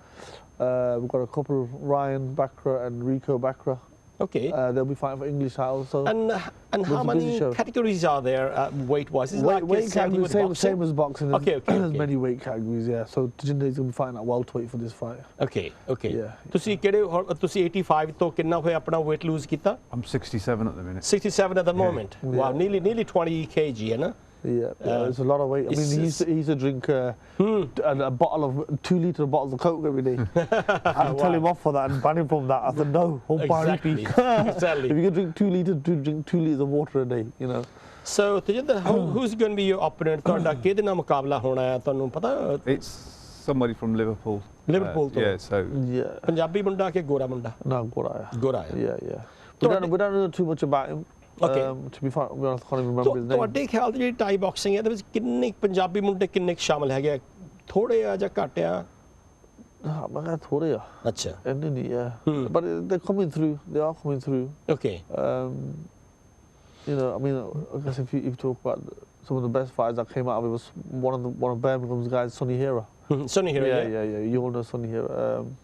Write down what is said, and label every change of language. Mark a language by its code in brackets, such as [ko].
[en] We've got a couple, Ryan Bakra and Rico Bakra. Okay. They'll be fighting for English titles. So and how many categories are there weight-wise? Is weight categories same as boxing. Okay. There's many weight categories. Yeah. So Tajinder is going to be fighting at welterweight for this fight. Okay. Yeah. [pa] ਤੁਸੀਂ 85 ਤੋਂ ਕਿੰਨਾ ਹੋਇਆ ਆਪਣਾ weight lose ਕੀਤਾ? [en] I'm 67 at the minute. 67 at the moment. Yeah. Wow, nearly 20 kg, [hi] है ना? [en] Yeah, it's a lot of weight. I mean, he used to drink a bottle of 2 litre bottles of Coke every day. I'd tell him off for that and ban him from that. I said, no, exactly. If you can drink 2 litres, drink 2 litres of water a day, you know. So, Tajinder, who's going to be your opponent? [pa] ਤੁਹਾਡਾ ਕਿਹਦੇ ਨਾਲ ਮੁਕਾਬਲਾ ਹੋਣਾ ਹੈ ਤੁਹਾਨੂੰ ਪਤਾ? [en] It's somebody from Liverpool. [pa] Liverpool ਤੋਂ? [en] Yeah, so. Yeah. [pa] Punjabi ਮੁੰਡਾ ਕਿ ਗੋਰਾ ਮੁੰਡਾ? [en] No, Goraya. Goraya. Yeah. We don't know too much about him. Okay. To be honest, I can't even remember his name. [pa] ਤੁਹਾਡੇ ਖਿਆਲ ਜਿਹੜੀ ਟਾਈ ਬਾਕਸਿੰਗ ਹੈ ਇਹਦੇ ਵਿੱਚ ਕਿੰਨੇ ਪੰਜਾਬੀ ਮੁੰਡੇ ਕਿੰਨੇ ਸ਼ਾਮਲ ਹੈਗੇ? ਥੋੜੇ ਆ ਜਾਂ ਘੱਟ ਆ? ਮੈਂ ਕਿਹਾ ਥੋੜੇ ਆ। ਅੱਛਾ। ਇੰਨੇ yeah. [en] But they're coming through. They are coming through. Okay. You know, I mean, I guess if you talk about some of the best fighters that came out of it, was one of Birmingham's guys, Sonny Hera. Sonny Hera. Yeah. You all know Sonny Hera.